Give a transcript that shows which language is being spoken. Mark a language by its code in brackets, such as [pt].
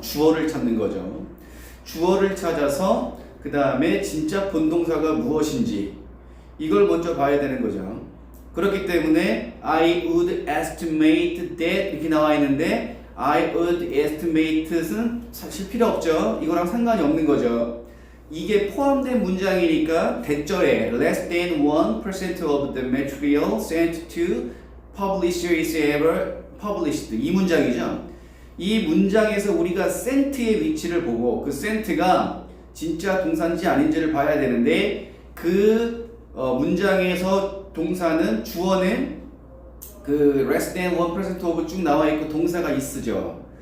[ko] 주어를 찾는 거죠. 주어를 찾아서 그 다음에 진짜 본동사가 무엇인지 이걸 먼저 봐야 되는 거죠. 그렇기 때문에 [en] I would estimate that [ko] 이렇게 나와 있는데 [en] I would estimate [ko] 는 사실 필요 없죠. 이거랑 상관이 없는 거죠. 이게 포함된 문장이니까 대절에 [en] less than 1% of the material sent to publisher is ever published [ko] 이 문장이죠. 이 문장에서 우리가 sent의 위치를 보고 그 sent가 진짜 동사인지 아닌지를 봐야 되는데 그 문장에서 동사는 주어는 그 [en] less than 1% of [ko] 쭉 나와 있고 동사가 있으죠.